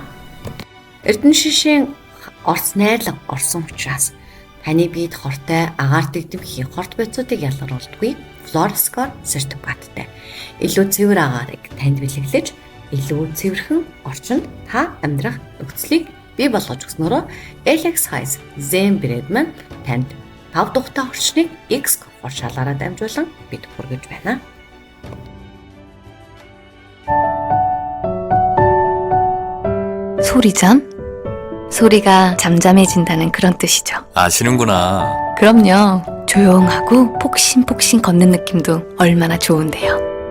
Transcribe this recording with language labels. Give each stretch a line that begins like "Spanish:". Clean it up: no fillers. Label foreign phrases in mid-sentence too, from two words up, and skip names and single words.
Mongolian: Эрдэнэ шишийн орц найрлага орсон учраас таны биед хортой агаар дэгдэмхий хорт байцуудыг ялгаруулдаггүй Fluor-Score сертификаттай. Илүү цэвэр агаарыг танд бэлэглэж, илүү цэвэрхэн орчинд та амьдрах нөхцөлийг бий болгож өгснөөрөө LX Highs Zen брэнд маань танд тав тухтай орчныг X комфорт шалаараа дамжуулан бид хүргэж байна.
Korean: 소리잠? 소리가 잠잠해진다는 그런 뜻이죠. 아시는구나. 그럼요. 조용하고 폭신폭신 걷는 느낌도 얼마나 좋은데요.